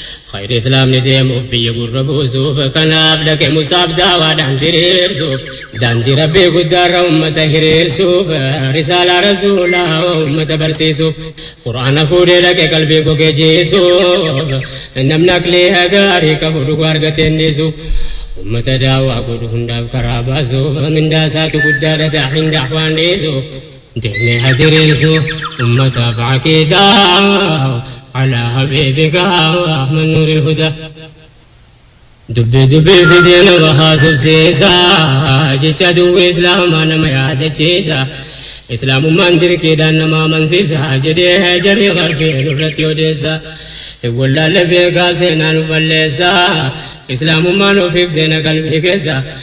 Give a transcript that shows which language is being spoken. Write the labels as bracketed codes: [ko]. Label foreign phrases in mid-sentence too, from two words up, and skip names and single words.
[om] Khayri Islaamni deemuuf biyya gurra buusuuf, kanaaf dhaqe Musaab daawaadhaan diriirsuuf, daandii Rabbii guddaarra ummata hiriirsuuf, risaalaa Rasuulaa ummata barsiisuuf, Qur'aana fuudhee dhaqe qalbii gogee jiisuuf, namni aqlii gaarii qabu dhuguu argatee niisuuf, ummata daawaa godhu hundaaf karaa baasuuf, mindaa isaatu guddaadha daahin daawaan dhiisuuf, deemee haa diriirsuuf, ummataaf aqiidaa. [ar] على حبيبك أحمد نور الهدى. [om] Dubbi dubbi fideen bahaa subsiisa, jecha duwwi Islaamaa nama yaadachiisa. Islaamummaan dirqiidhaan nama amansiisa, jedhee jarri qarqee nurratti odeessa. Wallaalle beekaa seenaa nu balleessa, Islaamummaan ofiif seena qalbii keessa.